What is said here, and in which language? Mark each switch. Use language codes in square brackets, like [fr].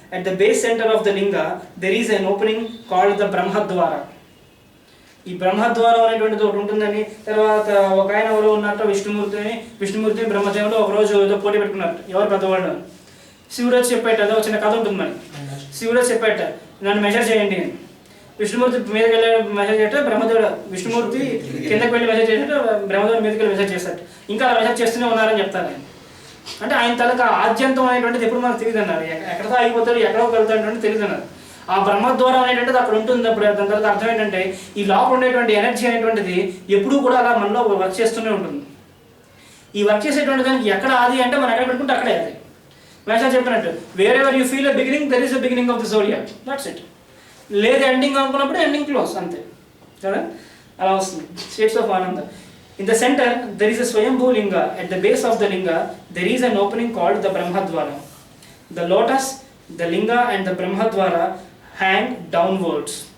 [en] At the base center of the linga there is an opening called the Brahmadwara. [te] ఈ బ్రహ్మద్వారం అనేటువంటిది ఒకటి ఉంటుందని, తర్వాత ఒక ఆయన ఎవరో ఉన్నట్టు విష్ణుమూర్తిని బ్రహ్మదేవుడు ఒకరోజు ఏదో పోటీ పెట్టుకున్నారు ఎవరు పెద్దవాళ్ళు. శివుడు వచ్చి చెప్పేట, అదో చిన్న కథ ఉంటుంది మరి. శివుడు వచ్చి చెప్పేట నన్ను మెజర్ చేయండి అని. విష్ణుమూర్తి మీదకి వెళ్ళి మెసేజ్ చేస్తే బ్రహ్మదేవుడు విష్ణుమూర్తి కిందకి వెళ్ళి మెసేజ్ చేసినట్టు బ్రహ్మదేవుడు మీదకి వెళ్ళి మెసేజ్ చేస్తాడు. ఇంకా అలా మెసేజ్ చేస్తూనే ఉన్నారని చెప్తారు ఆయన. అంటే ఆయన తలకు ఆద్యంతం అనేటువంటిది ఎప్పుడు మనకు తెలియదు అన్నారు. ఎక్కడితో ఆగిపోతాడు, ఎక్కడో వెళ్తాడు తెలియదు అన్నారు. ఆ బ్రహ్మద్వారం అనేటువంటిది అక్కడ ఉంటుంది. అప్పుడు దాని తర్వాత అర్థం ఏంటంటే ఈ లోపల ఉండేటువంటి ఎనర్జీ అనేటువంటిది ఎప్పుడూ కూడా అలా మనలో వర్క్ చేస్తూనే ఉంటుంది. ఈ వర్క్ చేసేటువంటి దానికి ఎక్కడ ఆది అంటే మనం ఎక్కడ పెట్టుకుంటే అక్కడే అది. మేషా చెప్పినట్టు [en] Wherever you feel a beginning there is a beginning of the zodiac, that's it. [te] లేదు ఎండింగ్ అనుకున్నప్పుడు ఎండింగ్ క్లోజ్ అంతే కదా, అలా వస్తుంది. [en] States of ananda. In the center, there is a Swayambhu Linga. At the base of the Linga, there is an opening called the Brahmadwara. The lotus, the Linga and the Brahmadwara hang downwards.